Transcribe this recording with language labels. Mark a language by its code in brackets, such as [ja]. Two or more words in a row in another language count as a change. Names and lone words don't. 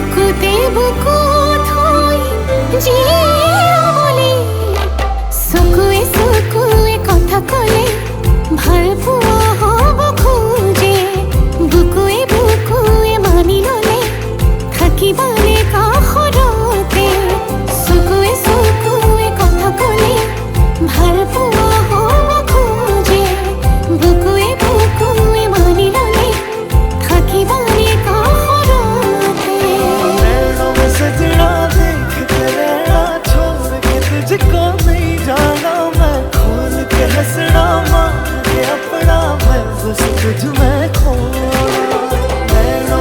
[as] বুকুতে বুকু থৈ জিয়া বলি চকুৱে কথা কলে ভাল পোৱা হ'ব খোজে বুকুৱে মানি ললে থাকিবানে কাষৰতে চকুৱে কথা কলে ভাল পোৱা হ'ব খোজে বুকুৱে মানি ললে থাকিবানে কাষৰতে [hi] नैनों में सजना देख तेरे छोड़ के तुझको नहीं जाना मैं खोल के हंसना मान के अपना मैं बस तुझ में खोया नैनों